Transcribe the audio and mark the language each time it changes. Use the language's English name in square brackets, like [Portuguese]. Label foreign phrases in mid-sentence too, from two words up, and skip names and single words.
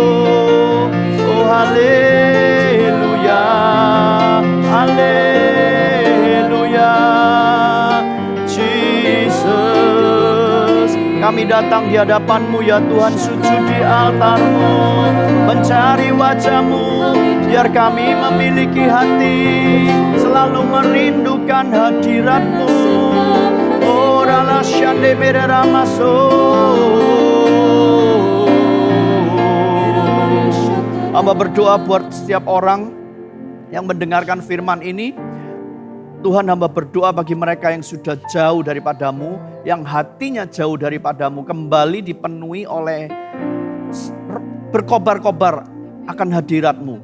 [Indonesian] Oh haleluya, haleluya, Jesus. Kami datang di hadapan-Mu ya Tuhan, sujud di altar-Mu, mencari wajah-Mu, biar kami memiliki hati selalu merindukan hadirat-Mu. Orala shande merana maso. Hamba berdoa buat setiap orang yang mendengarkan firman ini. Tuhan, hamba berdoa bagi mereka yang sudah jauh daripadamu, yang hatinya jauh daripadamu, kembali dipenuhi oleh berkobar-kobar akan hadirat-Mu.